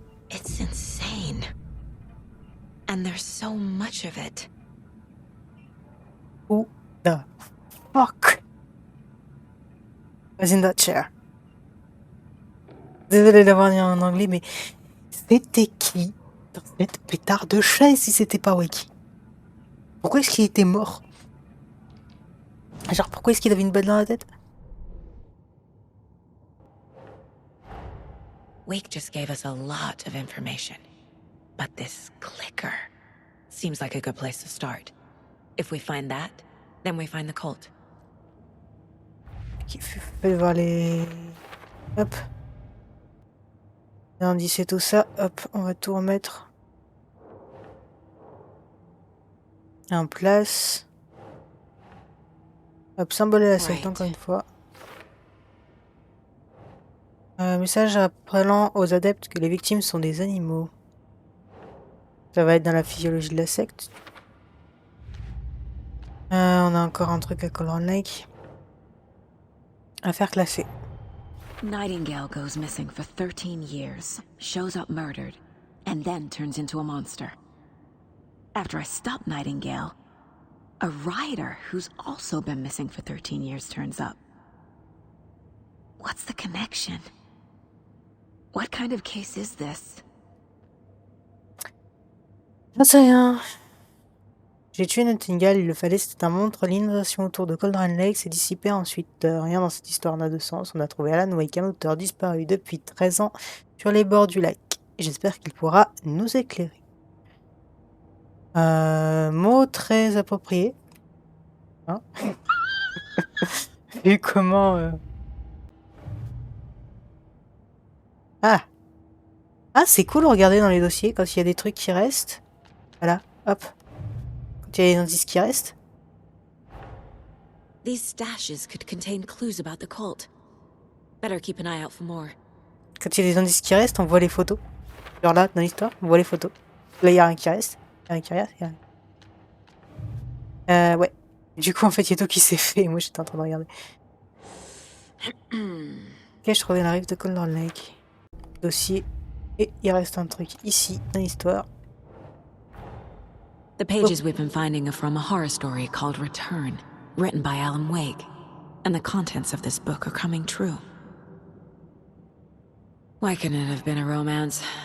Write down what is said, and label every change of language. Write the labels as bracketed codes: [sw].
[en] It's insane. And there's so much of it. Who the fuck was in that chair? [fr] Désolé d'avoir dit en anglais, mais c'était qui dans cette pétard de chaise si c'était pas Wakey? Pourquoi est-ce qu'il était mort? Genre, pourquoi est-ce qu'il avait une balle dans la tête? [en] Wake just gave us a lot of information. But this clicker seems like a good place to start. If we find that, then we find the cult. [fr] Ok, fais voir les... Hop. L'indice et tout ça. Hop, on va tout remettre en place. Hop, symbole de la secte, encore une fois. Message rappelant aux adeptes que les victimes sont des animaux. Ça va être dans la physiologie de la secte. On a encore un truc à Cauldron Lake. À faire classer. [en] Nightingale goes missing for 13 years, shows up murdered, and then turns into a monster. After I stop Nightingale, a rider who's also been missing for 13 years turns up. What's the connection? What kind of case is this? [fr] J'en sais rien. J'ai tué Nightingale, il le fallait, c'était un monstre. L'inondation autour de Cauldron Lake s'est dissipée ensuite. Rien dans cette histoire n'a de sens. On a trouvé Alan Wake, un auteur disparu depuis 13 ans, sur les bords du lac. J'espère qu'il pourra nous éclairer. Mot très approprié. Hein. Vu comment... Ah, c'est cool, regardez dans les dossiers, quand il y a des trucs qui restent. Voilà, hop. Quand il y a des indices qui restent. [en] These stashes could contain clues about the cult. Better keep an eye out for more. [fr] Quand il y a des indices qui restent, on voit les photos. Genre là, dans l'histoire, on voit les photos. Là, il n'y a rien qui reste. Il y a rien qui reste, il y a rien. Ouais. Du coup, en fait, il y a tout qui s'est fait. Moi, j'étais en train de regarder. Ok, je trouvais la rive de Cauldron Lake. Dossier. Et il reste un truc ici, dans l'histoire. [en] The pages we've been finding are from a horror story called Return, written by Alan Wake. And the contents of this book are coming true. Why couldn't it have been a romance?